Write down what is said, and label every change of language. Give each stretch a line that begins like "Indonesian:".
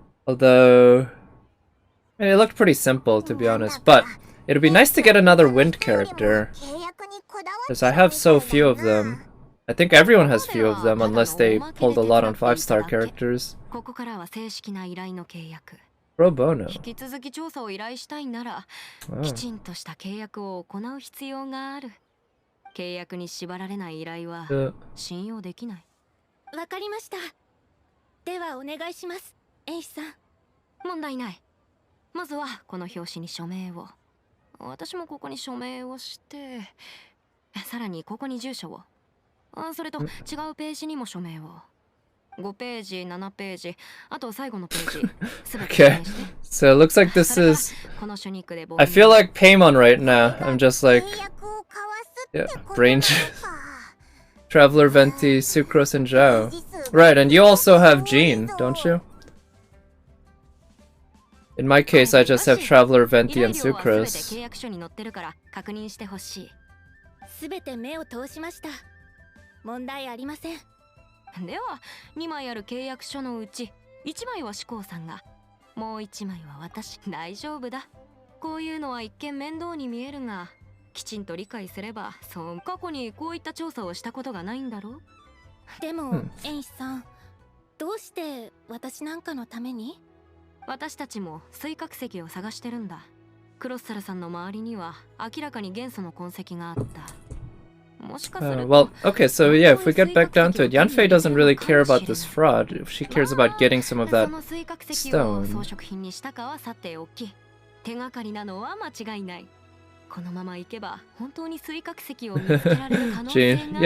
English: Although, I mean, it looked pretty simple, to be honest, but it'd be nice to get another wind character, because I have so few of them. I think everyone has few of them, unless they pulled a lot on 5-star characters. Pro bono.
Japanese: 引き続き調査を依頼したいなら、きちんとした契約を行う必要がある。契約に縛られない依頼は信用できない。わかりました。ではお願いします、エイさん。問題ない。まずはこの表紙に署名を。私もここに署名をして、さらにここに住所を。それと違うページにも署名を。5ページ、7ページ、あと最後のページ。
English: Okay, so it looks like this is... I feel like Paimon right now. I'm just like... Yeah, brain... Traveler, Venti, Sucrose, and Zhao. Right, and you also have Jean, don't you? In my case, I just have Traveler, Venti, and Sucrose.
Japanese: すべて目を通しました。問題ありません。では2枚ある契約書のうち1枚は志功さんが、もう1枚は私。大丈夫だ。こういうのは一見面倒に見えるが、きちんと理解すれば、そう過去にこういった調査をしたことがないんだろう。でも、エンシさん、どうして私なんかのために？私たちも水殻石を探してるんだ。クロッサルさんの周りには明らかに元素の痕跡があった。
English: Well, okay, so yeah, if we get back down to it, Yanfei doesn't really care about this fraud. She cares about getting some of that stone.
Japanese: 手がかりなのは間違いない。このまま行けば本当に水殻石を見つけられる可能性がある。